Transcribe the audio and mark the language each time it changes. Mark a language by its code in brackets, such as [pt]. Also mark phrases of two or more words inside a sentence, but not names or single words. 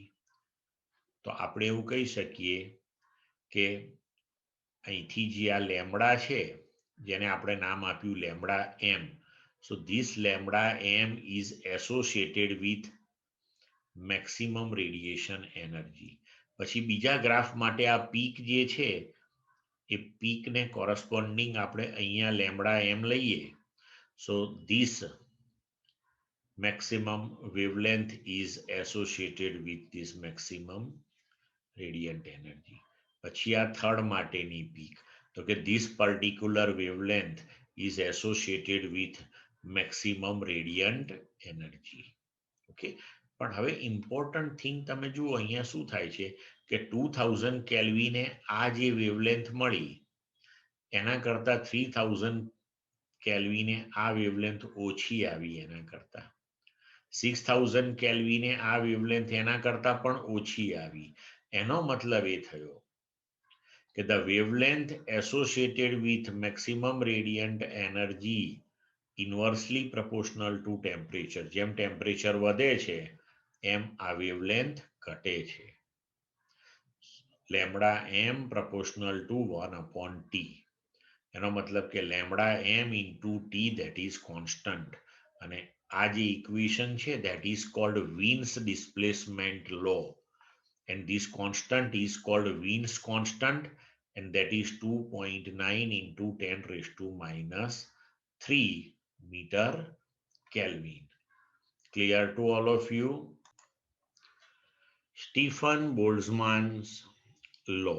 [gu] તો આપણે એવું કહી શકીએ કે અહીંથી જે આ લેમ્બડા છે, જેને આપણે નામ આપ્યું લેમ્બડા એમ, [en] So this lambda M is associated with maximum radiation energy. [gu] પછી બીજા ગ્રાફ માટે આ પીક જે છે એ પીકને કોરસ્પોન્ડિંગ આપણે અહીંયા લેમ્બડા એમ લઈએ, [en] So this maximum wavelength is associated with this maximum radiant energy. [gu] પછી આ થર્ડ માટેની પીક, તો કે [en] this particular wavelength is associated with maximum radiant energy. [gu] ઓકે, પણ હવે [en] important thing [gu] તમે જુઓ અહીંયા શું થાય છે કે 2000 કેલ્વિને આ જે વેવલેન્થ મળી એના કરતા 3000 કેલ્વિને આ વેવલેન્થ ઓછી આવી એના કરતા, 6000 કેલ્વિને આ વેવલેન્થ એના કરતા પણ ઓછી આવી. એનો મતલબ એ થયો કે [en] the wavelength associated with maximum radiant energy inversely proportional to temperature. [gu] જેમ ટેમ્પરેચર વધે છે એમ આ વેવલેન્થ ઘટે છે. [en] lambda M proportional to 1/t. [gu] એનો મતલબ કે [en] lambda M into T that is constant. [gu] અને આ જે ઇક્વેશન છે [en] that is called Wien's displacement law, and this constant is called Wien's constant, and that is 2.9 into 10 raised to minus 3 meter Kelvin. Clear to all of you? Stefan boltzman's law.